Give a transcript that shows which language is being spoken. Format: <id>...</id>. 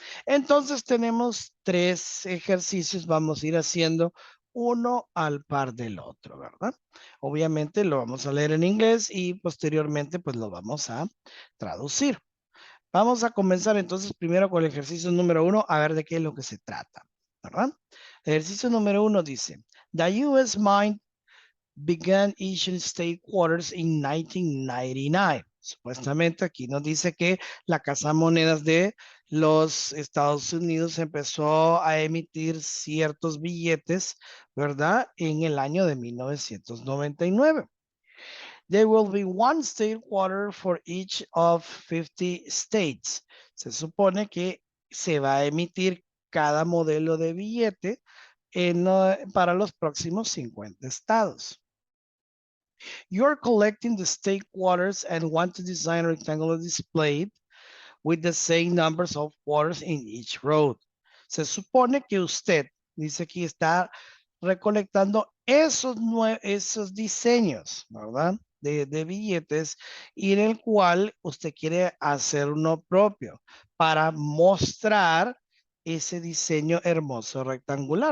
<es>Entonces tenemos tres ejercicios, vamos a ir haciendo uno al par del otro, ¿verdad? Obviamente lo vamos a leer en inglés y posteriormente pues lo vamos a traducir. Vamos a comenzar entonces primero con el ejercicio número uno, a ver de qué es lo que se trata, ¿verdad? El ejercicio número uno dice,</es> <en>The U.S. Mint began issuing state quarters in 1999.</en> <es>Supuestamente aquí nos dice que la Casa de Monedas de los Estados Unidos empezó a emitir ciertos billetes, ¿verdad? En el año de 1999.</es> <en>There will be one state quarter for each of 50 states.</en> <es>Se supone que se va a emitir cada modelo de billete para los próximos 50 estados.</es> <en>You're collecting the state quarters and want to design a rectangular display with the same numbers of quarters in each row.</en> <es>Se supone que usted, dice aquí, está recolectando esos diseños, ¿verdad? De billetes y en el cual usted quiere hacer uno propio para mostrar ese diseño hermoso rectangular.</es>